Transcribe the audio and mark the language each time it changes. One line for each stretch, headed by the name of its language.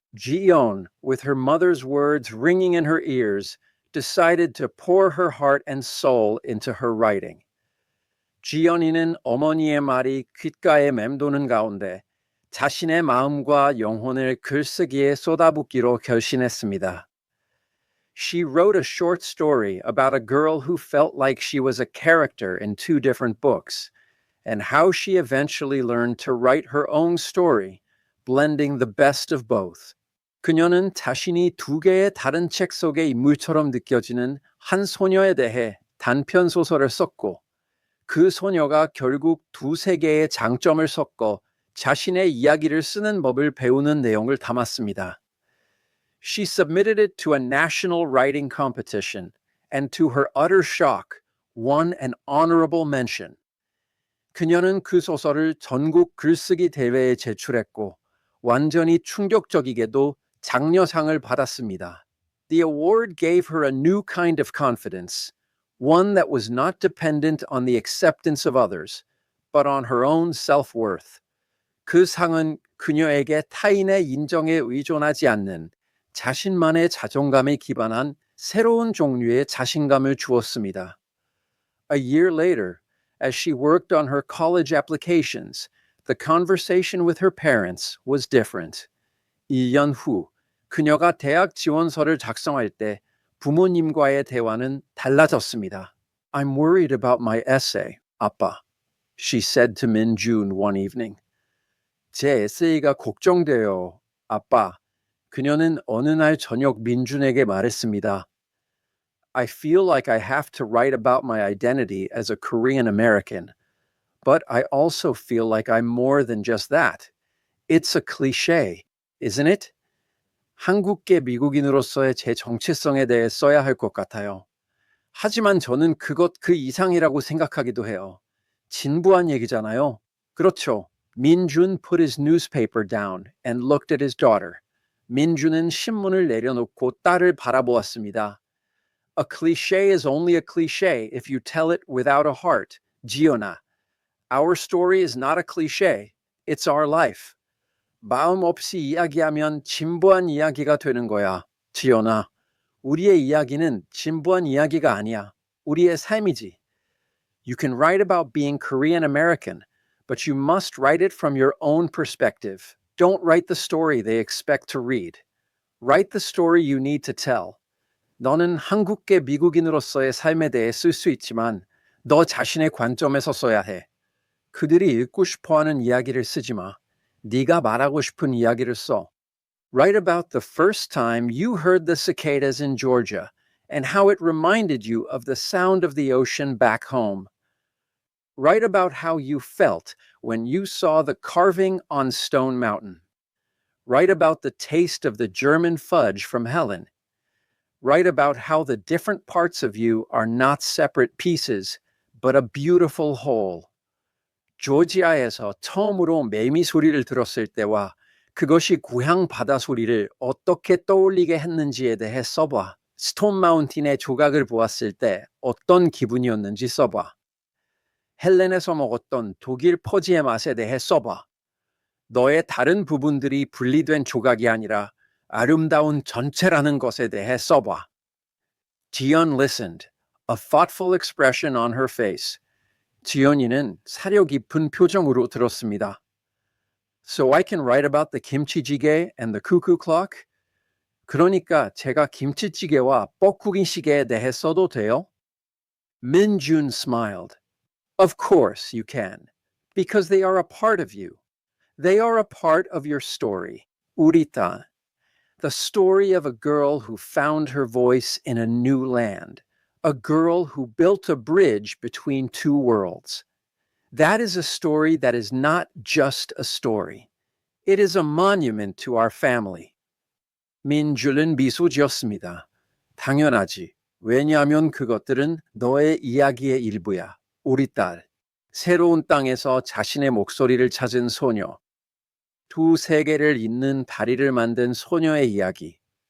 English: Ji-yeon, with her mother's words ringing in her ears, decided to pour her heart and soul into her writing.
Korean: 지연이는 어머니의 말이 귓가에 맴도는 가운데 자신의 마음과 영혼을 글쓰기에 쏟아붓기로 결심했습니다.
English: She wrote a short story about a girl who felt like she was a character in two different books, and how she eventually learned to write her own story, blending the best of both.
Korean: 그녀는 자신이 두 개의 다른 책 속의 인물처럼 느껴지는 한 소녀에 대해 단편 소설을 썼고, 그 소녀가 결국 두 세계의 장점을 섞어 자신의 이야기를 쓰는 법을 배우는 내용을 담았습니다.
English: She submitted it to a national writing competition and to her utter shock, won an honorable mention.
Korean: 그녀는 그 소설을 전국 글쓰기 대회에 제출했고 완전히 충격적이게도 장려상을 받았습니다.
English: The award gave her a new kind of confidence. One that was not dependent on the acceptance of others, but on her own self-worth.
Korean: 그 상은 그녀에게 타인의 인정에 의존하지 않는 자신만의 자존감에 기반한 새로운 종류의 자신감을 주었습니다.
English: A year later, as she worked on her college applications, the conversation with her parents was different.
Korean: 1년 후, 그녀가 대학 지원서를 작성할 때 부모님과의 대화는 달라졌습니다.
English: I'm worried about my essay,
Korean: 아빠,
English: she said to Min-jun one evening.
Korean: 제 에세이가 걱정돼요, 아빠. 그녀는 어느 날 저녁 민준에게 말했습니다.
English: I feel like I have to write about my identity as a Korean American, but I also feel like I'm more than just that. It's a cliché, isn't it?
Korean: 한국계 미국인으로서의 제 정체성에 대해 써야 할 것 같아요. 하지만 저는 그것 그 이상이라고 생각하기도 해요. 진부한 얘기잖아요. 그렇죠.
English: 민준 put his newspaper down and looked at his daughter.
Korean: 민준은 신문을 내려놓고 딸을 바라보았습니다.
English: A cliché is only a cliché if you tell it without a heart. 지연아. Our story is not a cliché. It's our life.
Korean: 마음 없이 이야기하면 진부한 이야기가 되는 거야. 지연아, 우리의 이야기는 진부한 이야기가 아니야. 우리의 삶이지.
English: You can write about being Korean American, but you must write it from your own perspective. Don't write the story they expect to read. Write the story you need to tell.
Korean: 너는 한국계 미국인으로서의 삶에 대해 쓸 수 있지만 너 자신의 관점에서 써야 해. 그들이 읽고 싶어하는 이야기를 쓰지 마. 네가 말하고 싶은 이야기를 써.
English: Write about the first time you heard the cicadas in Georgia and how it reminded you of the sound of the ocean back home. Write about how you felt when you saw the carving on Stone Mountain. Write about the taste of the German fudge from Helen. Write about how the different parts of you are not separate pieces, but a beautiful whole.
Korean: 조지아에서 처음으로 매미 소리를 들었을 때와 그것이 고향 바다 소리를 어떻게 떠올리게 했는지에 대해 써봐. 스톤 마운틴의 조각을 보았을 때 어떤 기분이었는지 써봐. 헬렌에서 먹었던 독일 퍼지의 맛에 대해 써봐. 너의 다른 부분들이 분리된 조각이 아니라 아름다운 전체라는 것에 대해 써봐.
English: 지연 listened, a thoughtful expression on her face.
Korean: 지연이는 사려 깊은 표정으로 들었습니다.
English: So I can write about the kimchi-jjigae and the cuckoo clock?
Korean: 그러니까 제가 김치찌개와 뻐꾸기 시계에 대해 써도 돼요?
English: Min-jun smiled. Of course you can, because they are a part of you. They are a part of your story.
Korean: 우리 딸.
English: The story of a girl who found her voice in a new land, a girl who built a bridge between two worlds. That is a story that is not just a story. It is a monument to our family.
Korean: 민줄은 미소 지었습니다. 당연하지. 왜냐하면 그것들은 너의 이야기의 일부야. 우리 딸. 새로운 땅에서 자신의 목소리를 찾은 소녀. 두 세계를 잇는 다리를 만든 소녀의 이야기.